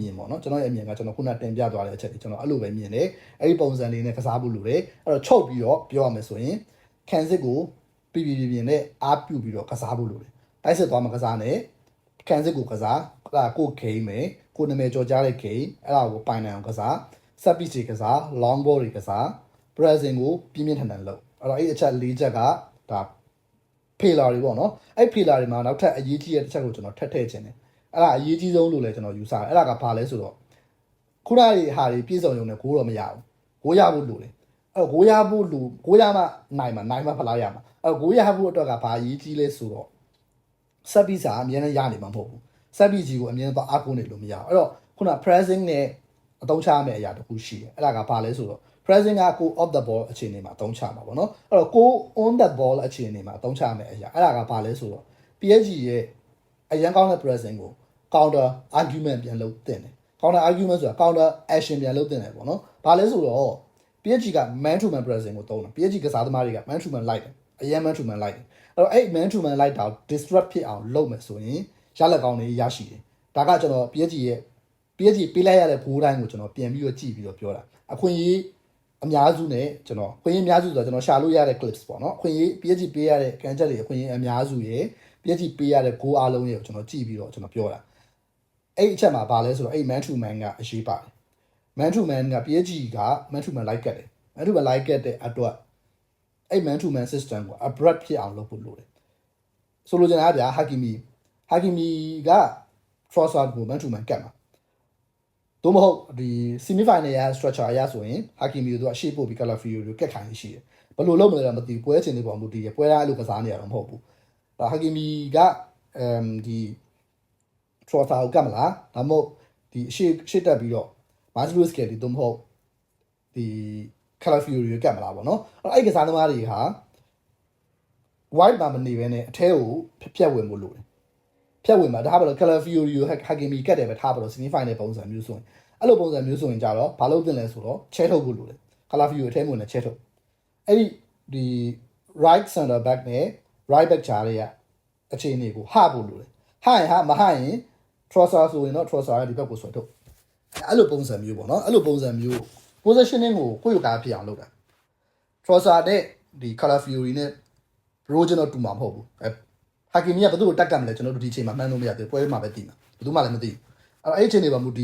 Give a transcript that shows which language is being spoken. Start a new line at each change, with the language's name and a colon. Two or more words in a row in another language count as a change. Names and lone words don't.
Burmese: င်ပေါ့နော်ကျွန်တော်ရဲ့အမြင်ကကျွန်တော်ခုနတင်ပြသွားတဲ့အချက်တွေကျွန်တော်အဲ့လိုပဲမြင်တယ်အဲ့ဒီပုံစံလေးနဲ့ကစားဖို့လိုတယ်အဲ့တော့ချုပ်ပြီးတော့ ပြောရမယ်ဆိုရင်ခံစစ်ကိုပြနဲ့အားပြုပြီးတော့ကစားဖို့လိုတယ်တိုက်စစ်သွားမှာကစားနဲ့ခံစစ်ကိုကစားကို game မယ်ကိုနာမည်ကြော်ကြားတဲ့ game အဲ့ဒါကိုပိုင်နိုင်အောင်ကစား
English: set piece
Burmese: တွေကစား
English: long ball
Burmese: တွေကစား pressing ကိုပြင်းပြင်းထန်ထန်လုပ်အဲ့တော့အဲ့အချက်၄ချက်ကဒါ pillar တွေပေါ့နော်အဲ့ pillar တွေမှာနောက်ထပ်အရေးကြီးတဲ့တစ်ချက်ကိုကျွန်တော်ထပ်ထည့်ခြင်းတယ်အဲ့ဒါအရေးကြီးဆုံးလို့လည်းကျွန်တော်ယူဆတယ်အဲ့ဒါကဘာလဲဆိုတော့ခုနကဟာတွေပြည့်စုံရုံနဲ့ဂိုးတော့မရဘူးဂိုးရဖို့လိုတယ် အဲ့ကိုရဖို့လူကိုရမှနိုင်မှဖလားရမှာအဲ့ကိုရဖို့အတွက်ကဘာအရေးကြီးလဲဆိုတော့ဆက်ပြီးစာအမြဲတမ်းရနေမှာမဟုတ်ဘူးဆက်ပြီးကြီးကိုအမြဲတမ်းအားကိုးနေလို့မရအောင်အဲ့တော့ခုန pressing နဲ့အသုံးချရမယ့်အရာတစ်ခုရှိတယ်အဲ့ဒါကဘာလဲဆိုတော့ pressing ကကို
English: off the ball
Burmese: အခြေအနေမှာအသုံးချမှာပေါ့နော်အဲ့တော့ကို
English: on the ball
Burmese: အခြေအနေမှာအသုံးချရမယ့်အရာအဲ့ ဒါကဘာလဲဆိုတော့ PSG ရဲ့အရန်ကောင်းတဲ့ pressing ကို
English: counter argument
Burmese: ပြန်လုပ်တင်တယ်
English: counter argument
Burmese: ဆိုတာ
English: counter action
Burmese: ပြန်လုပ်တင်တယ်ပေါ့နော်ဘာလဲဆိုတော့ PSG က
English: man to man pressing
Burmese: ကိုသုံးတယ် PSG ကစားသမားတွေက
English: man to man
Burmese: လိုက်တယ်အရင်
English: man to man
Burmese: လိုက်တယ်အဲ့တော့အဲ့
English: man to man
Burmese: လိုက်တာ disrupt ဖြစ်အောင် လုပ်မယ်ဆိုရင်ရလက်ကောင်းတွေရရှိတယ်ဒါကကျွန်တော် PSG ပေးလိုက်ရတဲ့ဘိုးတိုင်းကိုကျွန်တော်ပြန်ပြီးတော့ကြည့်ပြီးတော့ပြောတာအခွင့်အရေးအများစုနဲ့ကျွန်တော်ခွင့်ရအများစုဆိုတော့ကျွန်တော်ရှာလို့ရတဲ့ clips ပေါ့နော်ခွင့်ရ PSG ပေးရတဲ့ကန်ချက်တွေအခွင့်ရအများစုရယ် PSG ပေးရတဲ့ goal အားလုံးရဲ့ကိုကျွန်တော်ကြည့်ပြီးတော့ကျွန်တော်ပြောတာအဲ့အချက်မှာဘာလဲဆိုတော့အဲ့
English: man to man
Burmese: ကအရေး ပါတယ်
English: man to man
Burmese: က PSG က
English: man to man
Burmese: လိုက်ကတ်တယ်
English: man to man
Burmese: လိုက်ကတ်တဲ့အတွက်အဲ့
English: man to man system
Burmese: ကို abrupt ဖြစ်အောင်လုပ်ဖို့လိုတယ်ဆိုလိုချင်တာကဗျာ Hakimi က Trossard ကို
English: man to man
Burmese: ကတ်မှာသို့မဟုတ်ဒီ
English: semi final
Burmese: ရ structure အရဆိုရင် Hakimi တို့အရှိပို့ပြီး Calafiori ကိုကတ်ခိုင်းရှိတယ်ဘယ်လိုလုပ်မလဲတော့မသိဘူးပွဲချင်းတွေပေါ်မူတည်ရပွဲတိုင်းအဲ့လိုကစားနေရတော့မဟုတ်ဘူးHakimi ကဒီ Trossard ကိုကတ်မလားဒါမှမဟုတ်ဒီရှေ့တက်ပြီးတော့ Marcelo Scaloni တို့မဟုတ်ဒီ Calafiori ကိုကတ်မလားပေါ့နော်အဲ့ကစားသမားတွေဟာ wide မှာမနေဘဲနဲ့အထဲကိုဖြတ်ဝင်ဖို့လိုတယ်ဖြတ်ဝင်မှာဒါဘာလို့ Calafiori ကို Hakimi ကတ်တယ်ပဲထားပါတော့
English: semi final
Burmese: ပုံစံမျိုးဆိုရင်အဲ့လို ပုံစံမျိုးဆိုရင်ကြတော့ဘာလို့တင်လဲဆိုတော့ချဲထုတ်ဖို့လိုတယ် Calafiori အထဲဝင်နဲ့ချဲထုတ်အဲ့ဒီ
English: right center back
Burmese: နဲ့
English: right back
Burmese: ကြားတွေကအခြေအနေကိုဟဖို့လိုတယ်ဟရင်မဟရင် Trossard ဆိုရင်တော့ Trossard ဒီဘက်ကိုဆွဲထုတ်အဲ့လိုပုံစံမျိုးပေါ့နော်အဲ့လိုပုံစံမျိုး positioning ကိုကိုယ့်ရုပ်ကားဖြစ်အောင်လုပ်တာ Trossard နဲ့ဒီ Calafiori နဲ့ Roger တူမှာမဟုတ်ဘူးHakimi ကဘယ်သူ့ကိုတက်ကတ်မလဲကျွန်တော်တို့ဒီအချိန်မှာမှန်းလို့မရသေးပွဲမှာပဲတည်မှာဘယ်သူမှလည်းမသိဘူးအဲ့အချိန်တွေမှာမူတ